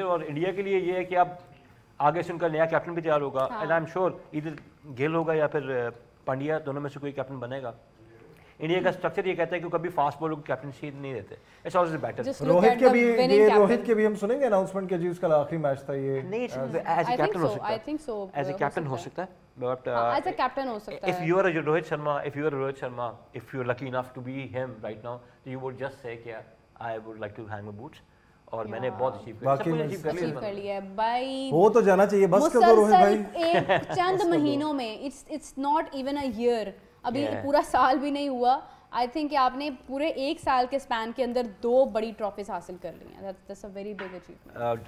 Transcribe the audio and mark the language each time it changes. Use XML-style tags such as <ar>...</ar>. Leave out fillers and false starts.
<ur>اور انڈیا کے لیے یہ ہے کہ اب آگے سے ان کا نیا کیپٹن بھی تیار ہوگا,</ur> <en>and I am sure</en> <ur>ادھر گیل ہوگا یا پھر پانڈیا, دونوں میں سے کوئی کیپٹن بنے گا. انڈیا کا اسٹرکچر یہ کہتا ہے کہ کبھی فاسٹ بالر کو کیپٹنسی نہیں دیتے.</ur> <en>It's always better.</en> <ur>روہت کے بھی ہم سنیں گے اناؤنسمنٹ کہ جی اس کا آخری میچ تھا یہ. نہیں</ur> <en>as a captain</en> <ur>ہو سکتا ہے, ایز اے کیپٹن ہو سکتا ہے, بٹ</ur> <en>as a captain</en> <ur>ہو سکتا ہے.</ur> <en>if you are Rohit Sharma, if you are lucky enough to be him right now, you would just say کہ I would like to hang my boots.</en> <ur>اور میں نے بہت achieve کر لیا ہے بھائی. وہ تو جانا چاہیے بس کر دو روہت بھائی. ایک چند مہینوں میں</ur> <en>it's not even a year,</en> <ur>ابھی پورا سال بھی نہیں ہوا.</ur> <en>I think</en> <ur>کہ آپ نے پورے 1 سال کے اسپین کے اندر 2 بڑی ٹرافیز حاصل کر لی ہیں.</ur> <en>That's a very big achievement.</en>